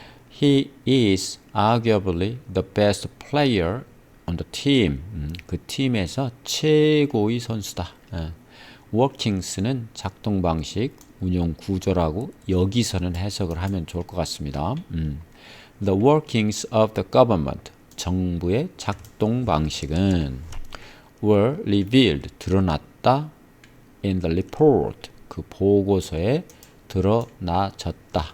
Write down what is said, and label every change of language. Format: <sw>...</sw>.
<en>He is arguably the best player on the team.</en> <ko>그 팀에서 최고의 선수다. workings는 작동 방식, 운영 구조라고 여기서는 해석을 하면 좋을 것 같습니다.</ko> <en>The workings of the government.</en> <ko>정부의 작동 방식은</ko> <en>were revealed.</en> <ko>드러났다.</ko> <en>In the report.</en> <ko>그 보고서에 드러나졌다.</ko>